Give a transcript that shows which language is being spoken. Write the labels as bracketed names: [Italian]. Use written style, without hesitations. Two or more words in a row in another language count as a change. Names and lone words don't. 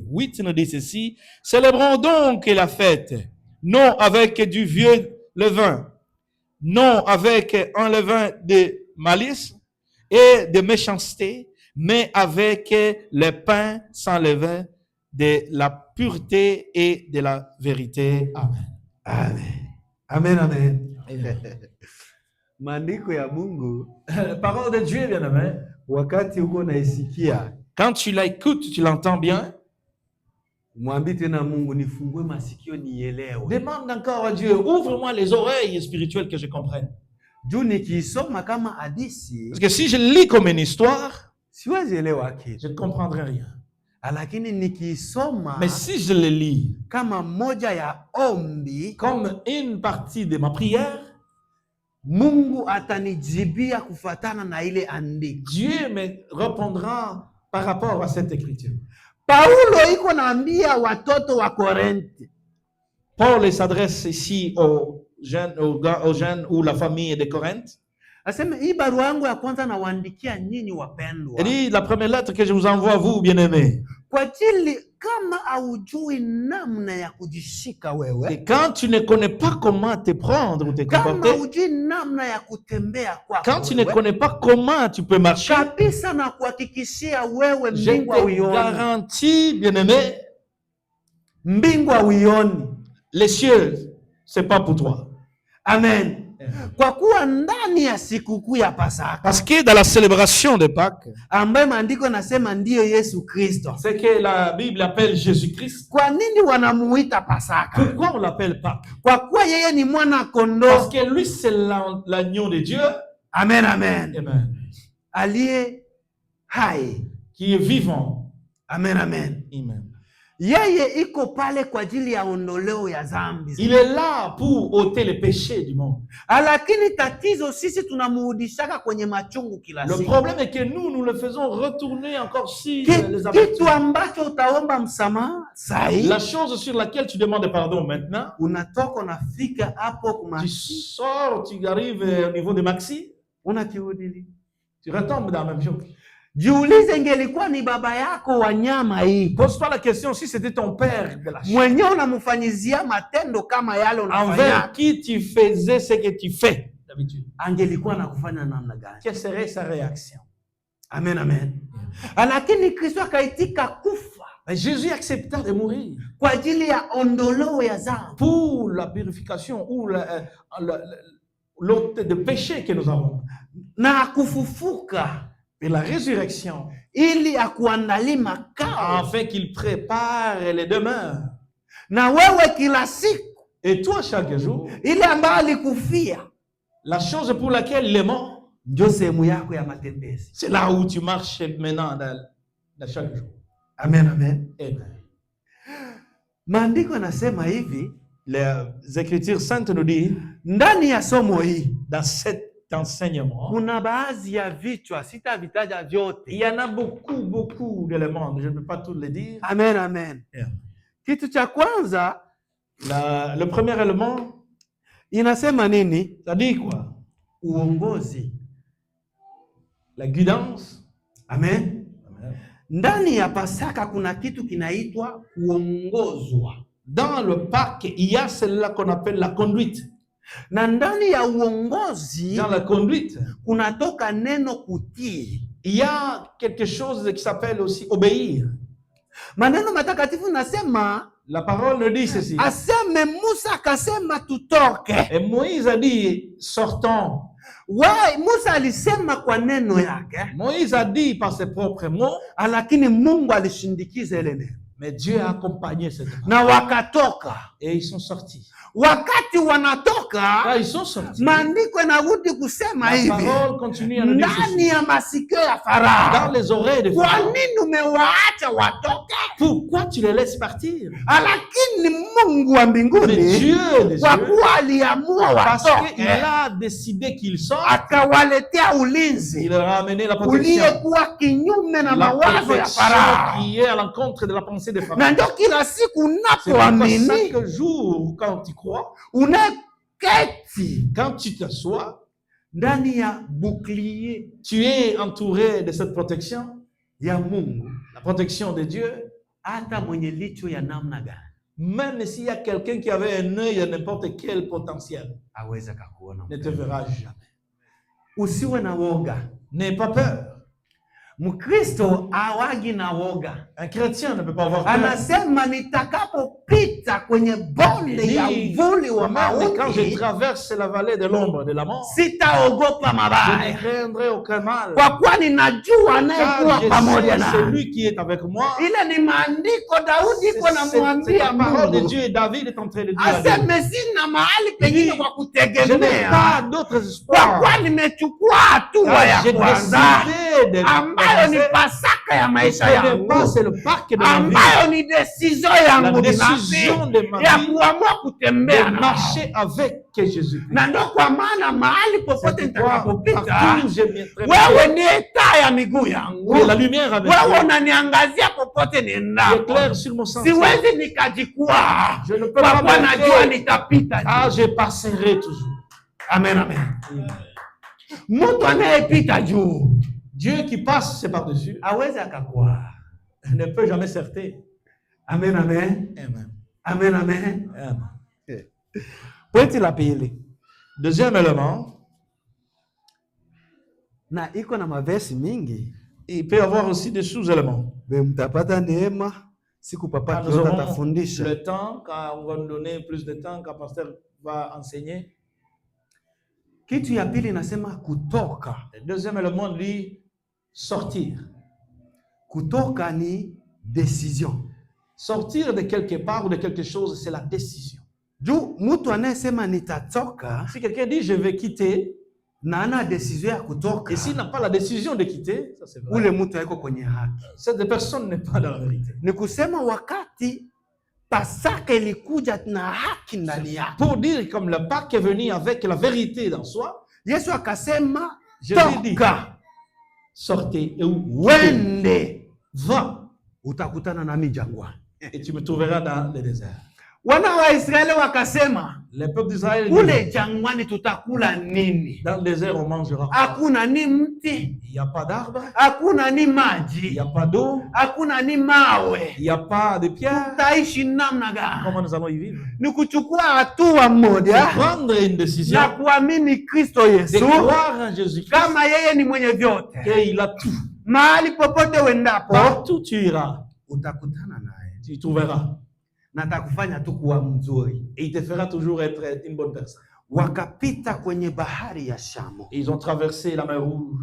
[French] 8 nous dit ceci: célébrons donc la fête, non avec du vieux levain, non avec un levain de malice et de méchanceté, mais avec le pain sans levain de la pureté et de la vérité. Amen. [Swahili] Amen. Amen, amen. Maandiko ya Mungu, [French] la parole de Dieu, bien-aimé, [Swahili] wakati uko naisikia, [French] quand tu l'écoutes, tu l'entends bien, [Swahili] mwambie tena Mungu, nifungue masikio nielewe. [French] Demande encore à Dieu, ouvre-moi les oreilles spirituelles que je comprenne. [Swahili] Juu nikisoma kama hadithi, [French] parce que si je lis comme une histoire, [Swahili] siwezi elewa kitu. [French] Je ne comprendrai rien. [Swahili] Lakini nikisoma, [French] mais si je le lis [Swahili] kama moja ya ombi, [French] comme une partie de ma prière, [Swahili] Mungu atanijibia kufatana na ile andiko. [French] Dieu me répondra par rapport à cette écriture. [Swahili] Paulo iko naambia watoto wa Korinthe. [French] Paul s'adresse ici aux jeunes ou la famille de Corinthe. [Swahili] Asema hii barua yangu ya kwanza nawaandikia nyinyi wapendwa. [French] Il dit, la première lettre que je vous envoie, vous bien-aimés. [Swahili] Kwa ajili kama haujui namna ya kujishika wewe, [French] et quand tu ne connais pas comment te prendre ou te comporter, [Swahili] kama hujui namna ya kutembea kwako, [French] quand tu ne connais pas comment tu peux marcher, [Swahili] kabisa na kuhakikishia wewe [French] je [Swahili] mbingu [French] te [Swahili] uione. [French] garantis, bien-aimé, [Swahili] mbingu uione. [French] Les cieux, c'est pas pour toi. Amen. [Swahili] Kwa kuwa ndani ya sikukuu ya Pasaka, [French] parce que dans la célébration de Pâques, [Swahili] ambaye maandiko nasema ndiyo Yesu Kristo, [French] c'est que la Bible appelle Jésus-Christ. [Swahili] Kwa nini wanamuita Pasaka? [French] Pourquoi on l'appelle Pâques? [Swahili] Kwa kuwa yeye ni mwana kondoo. [French] Parce que lui c'est l'agneau de Dieu. Amen, amen. Amen. [Swahili] Aliye hai, [French] qui est vivant. Amen, amen. Amen. [Swahili] Yeye iko pale kwa ajili ya ondoleo ya dhambi. [French] Il est là pour ôter les péchés du monde. [Swahili] Lakini tatizo sisi tunamuudishaka kwenye machungu kila siku. [French] Le problème est que nous le faisons retourner encore si les [Swahili] kitu ambacho utaomba msamaha sahi. [French] La chose sur laquelle tu demandes pardon maintenant. [Swahili] Unatoka unafika hapo [French] tu sors, tu arrives au niveau de Maxi. [Swahili] Unakiudili. [French] Tu retombes dans la même chose. [Swahili] Jiulize, ingelikuwa ni baba yako wa nyama hii. [French] Pose-toi la question, si c'était ton père de la chair. [Swahili] Mwenyewe unamfanyizia matendo kama yale unafanya. [French] Envers qui tu faisais ce que tu fais d'habitude. [Swahili] Angelikuwa nakufanya namna gani? [French] Quelle serait sa réaction? Amen, amen. [Swahili] Lakini Kristo akaitika kufa. [French] Mais Jésus accepta de mourir. [Swahili] Kwa ajili ya ondoleo ya dhambi. [French] Pour la purification ou l'ôte de péché que nous avons. [Swahili] Na kufufuka. [French] Et la résurrection, [Swahili] ili akuandalie makao, [French] afin qu'il prépare les demeures. [Swahili] Na wewe kila siku, [French] et toi chaque jour, [Swahili] ile ambayo alikufia, [French] la chose pour laquelle il est mort, [Swahili] ndio sehemu yako ya matembezi. [French] C'est là où tu marches maintenant dans chaque jour. Amen, amen. Amen. [Swahili] Maandiko yanasema hivi, [French] les Écritures saintes nous disent, [Swahili] ndani ya somo hii, [French] dans cet enseignement, [Swahili] kuna baadhi ya vichwa sitavitaja vyote. [French] Il y en a beaucoup d'éléments, je ne peux pas tous les dire. Amen, amen. Yeah. [Swahili] Kitu cha kwanza [French] Le premier élément, [Swahili] inasema nini? [French] ça dit quoi? [Swahili] Uongozi. [French] La guidance. Amen. [Swahili] Ndani ya Pasaka kuna kitu kinaitwa kuongozwa. [French] Dans le Pâques, il y a celle-là qu'on appelle la conduite. [Swahili] Na ndani ya uongozi, [French] dans la conduite, [Swahili] kunatoka neno kutii. [French] Il y a quelque chose qui s'appelle aussi obéir. [Swahili] Maneno matakatifu nasema, [French] la parole nous dit ceci. [Swahili] Aseme Musa akasema tutoke. [French] Et Moïse a dit sortons. [Swahili] Musa alisema kwa neno yake. [French] Moïse a dit par ses propres mots. [Swahili] Lakini Mungu alishindikiza ile neno. [French] Mais Dieu a accompagné cette parole. [Swahili] Na wakatoka. [French] Et ils sont sortis. [Swahili] Wakati wanatoka, [French] ils sont sortis. [Swahili] Maandiko yanarudi kusema hivi. [French] La parole continue à nous dire ceci. [Swahili] Ndani ya masikio ya Farao. [French] Dans les oreilles de Pharaon. [Swahili] Kwa nini umewaacha watoke? [French] Pourquoi tu les laisses partir? [Swahili] Lakini Mungu wa mbinguni, kwa kuwa aliamua watoke, [French] il a décidé qu'ils sortent. [Swahili] Akawaletea ulinzi. [French] Il leur a amené la protection. [Swahili] Uliyekuwa kinyume na mawazo ya Farao. [French] Qui est à l'encontre de la pensée de Pharaon. [Swahili] Na ndio kila siku unapoamini, [French] chaque jour quand tu crois, [Swahili] unaketi, [French] quand tu t'assois, [Swahili] ndani ya bouclier, [French] tu es entouré de cette protection [Swahili] ya Mungu, [French] la protection de Dieu. [Swahili] Hata mwenye licho ya namna gani, [French] même s'il y a quelqu'un qui avait un œil à n'importe quel potentiel, [Swahili] aweza kukuona, [French] ne te verra jamais. [Swahili] Usiwe na woga. [French] N'aie pas peur. [Swahili] Mkristo hawagi na woga. [French] Un chrétien ne peut pas avoir peur. [Swahili] Anasema nitakapopita kwenye bonde ya uvuli wa mauti, [French] quand je traverse la vallée de l'ombre de la mort, [Swahili] sitaogopa mabaya. [French] Je ne craindrai aucun mal. [Swahili] Kwa kuwa ninajua anayekuwa pamoja nami. [French] Celui qui est avec moi. [Swahili] Ile ni maandiko Daudi iko namwambia Mungu. [French] La parole de Dieu et David est en train de dire. [Swahili] Aseme sina mahali pengine kwa kutegemea. Je n'ai pas d'autres espoirs. Kwa kuwa nimechukua hatua ya kwanza. Ambayo ni Pasaka ya maisha yangu. Ambayo ni decision yangu binafsi ya kuamua kutembea na [French] marcher avec Jésus. [Swahili] Na ndo kwa maana mahali popote nitakapopita, wewe ni taa ya miguu yangu. Wewe unaniangazia popote niendapo. Siwezi nikajikwaa. Kwa kuwa najua nitapita. [French] Je passerai toujours. [Swahili] Amen, amen. Mtu anayepita juu, [French] Dieu qui passe c'est par-dessus, [Swahili] aweza akakwaa, [French] ne peut jamais s'arrêter. Amen, amen. Amen. Amen, amen. Amen. [Swahili] Pointi la pili. [French] Deuxième élément. [Swahili] Na iko na mavesi mingi. [French] Il peut y avoir aussi des sous-éléments. [Swahili] Mtapata neema siku papa kiota tafundisha. [French] Le temps, quand on va nous donner plus de temps, quand pasteur va enseigner. [Swahili] Kitu ya pili nasema kutoka. [French] Le deuxième élément dit sortir. [Swahili] Kutoka ni décision. [French] Sortir de quelque part ou de quelque chose, c'est la décision. [Swahili] Juu mtu anayesema nitatoka, [French] si quelqu'un dit je vais quitter, [Swahili] na ana décision ya kutoka, [French] et s'il n'a pas la décision de quitter, ça c'est vrai. [Swahili] Ule mtu haiko kwenye haki. [French] Cette personne n'est pas dans la vérité. [Swahili] Ni kusema wakati Pasaka ilikuja na haki ndani yake. [French] Pour dire comme le Pâques est venu avec la vérité dans soi, [Swahili] Yesu akasema toka, [French] sortez et [Swahili] wende, [French] va, [Swahili] utakutana nami jangwani, [French] et tu me trouveras dans le désert. [Swahili] Wana wa Israeli wakasema, [French] le peuple d'Israël, [Swahili] kule jangwani tutakula nini? [French] Dans le désert on mangera. [Swahili] Hakuna ni mti, [French] il y a pas d'arbre. [Swahili] Hakuna ni maji, [French] il y a pas d'eau. [Swahili] Hakuna ni mawe, [French] il y a pas de pierre. [Swahili] Tutaishi namna gani? [French] Comment nous allons y vivre? [Swahili] Ni kuchukua hatua moja, [French] prendre une décision, [Swahili] na kuamini Kristo Yesu, [French] de croire en Jésus-Christ, [Swahili] kama yeye ni mwenye vyote, [French] et il a tout. [Swahili] Mahali popote wendapo, [French] partout tu iras, [Swahili] utakutana naye, [French] tu trouveras. [Swahili] Na atakufanya tu kuwa mzuri, [French] et il te fera toujours être une bonne personne. [Swahili] Wakapita kwenye bahari ya Shamu. [French] Et ils ont traversé la mer Rouge.